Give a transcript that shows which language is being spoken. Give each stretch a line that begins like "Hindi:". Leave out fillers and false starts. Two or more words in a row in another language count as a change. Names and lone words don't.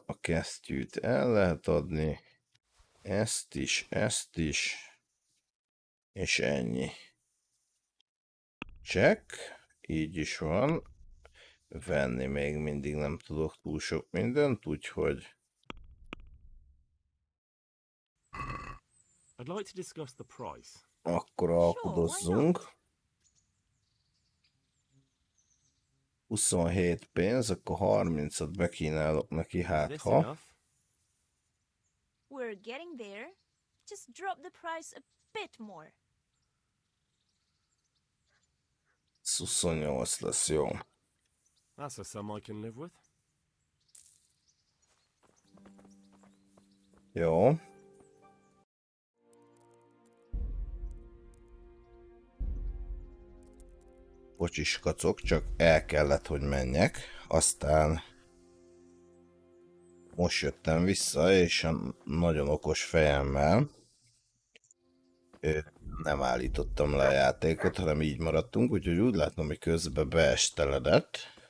Hungarian: A kesztyűt el lehet adni. Ezt is. És ennyi. Check. Így is van. Venni még mindig nem tudok túl sok mindent, úgyhogy
English: I'd like to discuss the price.
Hungarian: akkor alkudozzunk. 27 pénz, akkor 30-at bekínálok neki,
English: Is
Hungarian: hát
English: this
Hungarian: ha.
English: enough? We're getting there. Just drop the price a bit more.
Hungarian: 28 lesz, jó.
English: That's a sum I can live with.
Hungarian: Jó. Bocsis kacok, csak el kellett, hogy menjek. Aztán most jöttem vissza, és a nagyon okos fejemmel nem állítottam le a játékot, hanem így maradtunk, úgyhogy úgy látom, hogy közben beesteledett.